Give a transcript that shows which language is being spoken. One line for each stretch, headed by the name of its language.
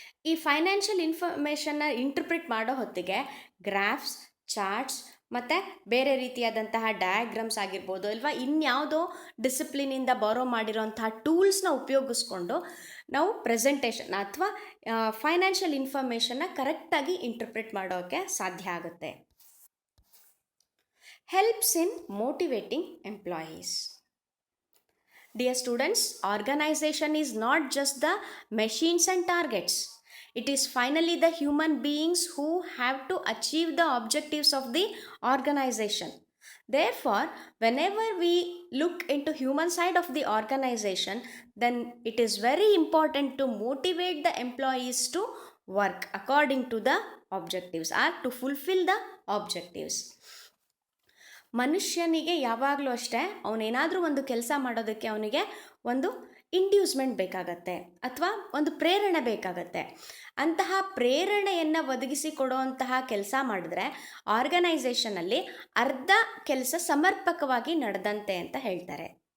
Kannada: ಈ financial ಇನ್ಫಾರ್ಮೇಷನ್ನ interpret ಮಾಡೋ ಹೊತ್ತಿಗೆ ಗ್ರಾಫ್ಸ್, ಚಾರ್ಟ್ಸ್ ಮತ್ತು ಬೇರೆ ರೀತಿಯಾದಂತಹ ಡಯಾಗ್ರಾಮ್ಸ್ ಆಗಿರ್ಬೋದು, ಅಲ್ವಾ ಇನ್ಯಾವುದೋ ಡಿಸಿಪ್ಲಿನಿಂದ ಬಾರೋ ಮಾಡಿರೋಂತಹ ಟೂಲ್ಸ್ನ ಉಪಯೋಗಿಸ್ಕೊಂಡು ನಾವು ಪ್ರೆಸೆಂಟೇಷನ್ ಅಥವಾ ಫೈನಾನ್ಷಿಯಲ್ ಇನ್ಫಾರ್ಮೇಷನ್ನ ಕರೆಕ್ಟಾಗಿ ಇಂಟರ್ಪ್ರಿಟ್ ಮಾಡೋಕ್ಕೆ ಸಾಧ್ಯ ಆಗುತ್ತೆ.
English: Helps in motivating employees. Dear students, organization is not just the machines and targets. It is finally the human beings who have to achieve the objectives of the organization. Therefore, whenever we look into human side of the organization, then it is very important to motivate the employees to work according to the objectives or to fulfill the objectives.
Kannada: ಮನುಷ್ಯನಿಗೆ ಯಾವಾಗಲೂ ಅಷ್ಟೇ ಅವನೇನಾದರೂ ಒಂದು ಕೆಲಸ ಮಾಡೋದಕ್ಕೆ ಅವನಿಗೆ ಒಂದು ಇಂಡ್ಯೂಸ್ಮೆಂಟ್ ಬೇಕಾಗತ್ತೆ ಅಥವಾ ಒಂದು ಪ್ರೇರಣೆ ಬೇಕಾಗತ್ತೆ. ಅಂತಹ ಪ್ರೇರಣೆಯನ್ನು ಒದಗಿಸಿ ಕೊಡುವಂತಹ ಕೆಲಸ ಮಾಡಿದ್ರೆ ಆರ್ಗನೈಸೇಷನಲ್ಲಿ ಅರ್ಧ ಕೆಲಸ ಸಮರ್ಪಕವಾಗಿ ನಡೆದಂತೆ ಅಂತ ಹೇಳ್ತಾರೆ.